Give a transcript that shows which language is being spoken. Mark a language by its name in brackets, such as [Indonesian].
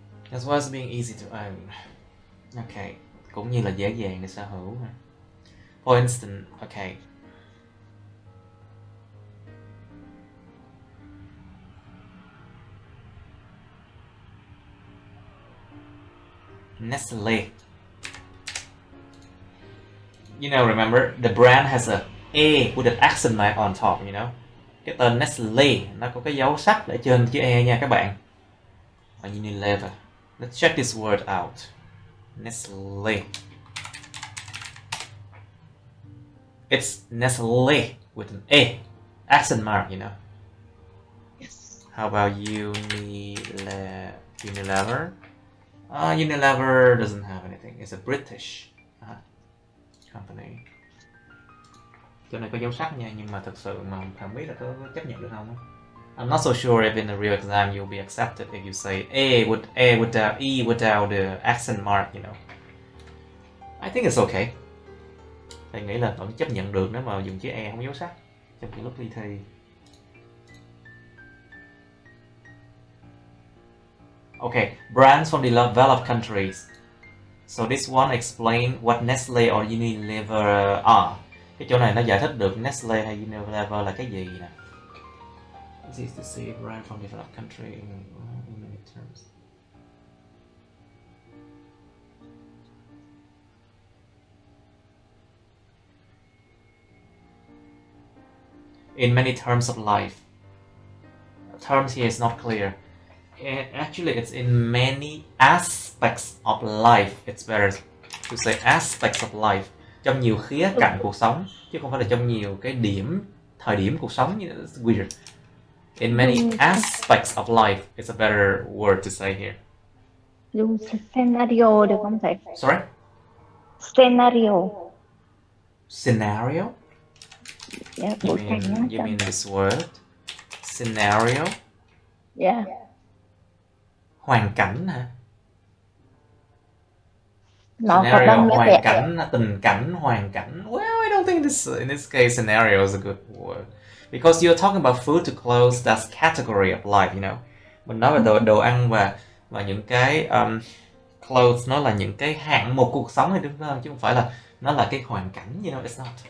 [English] As well as being easy to own. [Vietnamese] Okay, cũng như là dễ dàng để sở hữu. [English] For instance, okay. Nestle. Remember, the brand has a E with an accent mark on top, [Vietnamese] Cái tên Nestle, nó có cái dấu sắc ở trên chữ E nha các bạn. [English] Unilever. Let's check this word out. Nestle. It's Nestle with an E. Accent mark, Yes. How about Unilever? Unilever doesn't have anything. It's a British company. [Vietnamese] Chỗ này có dấu sắc nha, nhưng mà thực sự mà không biết là có chấp nhận được không. [English] I'm not so sure if in the real exam you'll be accepted if you say E without the accent mark, I think it's okay. [Vietnamese] Thầy nghĩ là vẫn chấp nhận được nếu mà dùng chữ E không dấu sắc trong cái lúc đi thi. [English] Okay, brands from developed countries. So this one explain what Nestle or Unilever are. [Vietnamese] Cái chỗ này nó giải thích được Nestle hay Unilever là cái gì nè. [English] This is to say a brand from developed country in many terms. In many terms of life. Terms here is not clear. Actually, it's in many aspects of life. It's better to say aspects of life. [Vietnamese] Trong nhiều khía cạnh cuộc sống, chứ không phải là trong nhiều cái thời điểm cuộc sống. [English] It's weird. In many aspects of life, it's a better word to say here. [Vietnamese] Dùng scenario được không thầy? [English] Sorry? Scenario. Scenario? Yeah, You mean this word? Scenario? Yeah. [Vietnamese] Hoàn cảnh hả? Nó [English] Scenario, [Vietnamese] có hoàn cảnh, tình cảnh, hoàn cảnh. [English] Well, I don't think in this case scenario is a good word. Because you're talking about food to clothes, that's category of life, [Vietnamese] Mình nói về đồ ăn và những cái clothes, nó là những cái hạng mục cuộc sống này, đúng không? Chứ không phải là nó là cái hoàn cảnh, [English] it's not.